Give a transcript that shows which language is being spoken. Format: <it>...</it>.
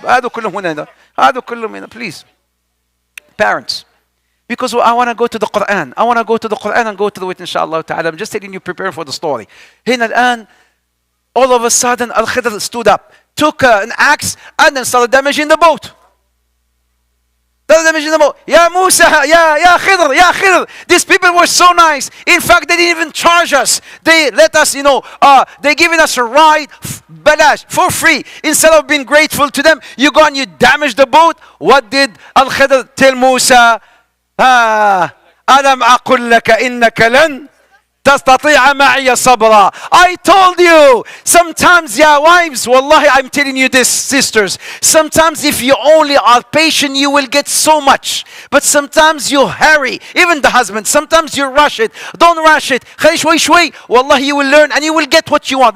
<ar>هادو كلهم هنا,</ar> <en>please. Parents. Because I want to go to the Quran. I want to go to the Quran and go through it, inshallah ta'ala. I'm just telling you, prepare for the story.</en> <ar>هنا الآن,</ar> <en>all of a sudden, Al-Khidr stood up, took an axe, and then started damaging the boat. Ya Musa, ya Khidr. These people were so nice. In fact, they didn't even charge us. They let us, they giving us a ride, balash, for free. Instead of being grateful to them, you go and you damage the boat. What did Al-Khidr tell Musa?</en> <ar>ألم أقل لك إنك لن تستطيع معي صبرا.</ar> <en>I told you. Sometimes, wives, wallahi, I'm telling you this, sisters. Sometimes if you only are patient, you will get so much. But sometimes you hurry. Even the husband, sometimes you rush it. Don't rush it.</en> <ar>خلي شوي.</ar> <en>Wallahi, you will learn and you will get what you want.</en>